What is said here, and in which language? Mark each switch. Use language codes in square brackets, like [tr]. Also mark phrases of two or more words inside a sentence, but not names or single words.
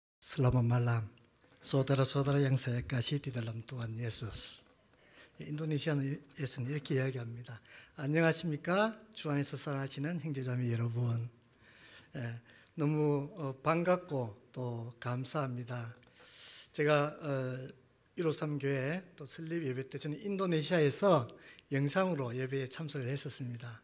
[id] Selamat malam, saudara-saudara yang saya kasih di dalam Tuhan Yesus. [ko] 인도네시아에서는 이렇게 이야기합니다. 안녕하십니까? 주 안에서 사랑하시는 형제자매 여러분. 너무 반갑고 또 감사합니다. 제가 153교회 또 설립 예배 때 저는 인도네시아에서 영상으로 예배에 참석을 했었습니다.